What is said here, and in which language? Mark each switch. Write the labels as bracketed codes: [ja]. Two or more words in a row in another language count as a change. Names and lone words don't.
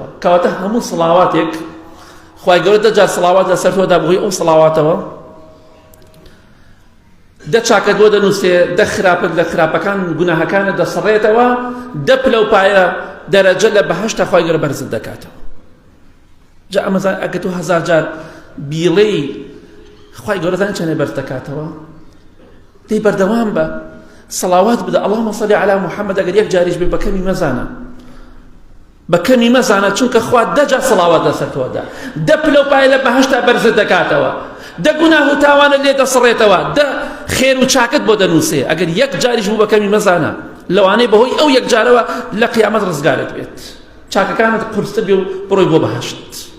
[ckb] کەواتە هەموو سڵاواتێک خوای گەورە 10 جار سڵاوات لەسەر تۆدا بۆی ئەو سڵاواتەوە 10 چاکەت بۆ دەنووسێ 10 خراپەت لە خراپەکان گوناهەکانت دەسڕێتەوە 10 پلەپایە دەرەجە لە بەهەشتا خوای گەورە بەرزت دەکاتەوە. جا ئەمەزان ئەگە تۆ 1000 جار بیڵێی خوای گەورە زانێ چەندێ بەرز دەکاتەوە. دەی بەردەوام بە سڵاوات بدە [ar] اللهم صل على محمد، [ckb] ئەگەر یەک جاریش بێ بەکەمی مەزانە، بەکەمی مەزانە، چونکە خوا 10 جار سڵاوات لەسەر تۆدا 10 پلەپایە لە بەهەشتا بەرزت دەکاتەوە، 10 گوناه و تاوانت لێ دەسڕێتەوە، 10 خێر و چاکت بۆ دەنووسێ. ئەگەر یەک جاریش بوو بەکەمی مەزانە لەوانەیە بەهۆی ئەو یەک جارەوە لە قیامەت ڕزگارت بێت، چاکەکانت قورستر بێ و بڕۆی بۆ بەهەشت.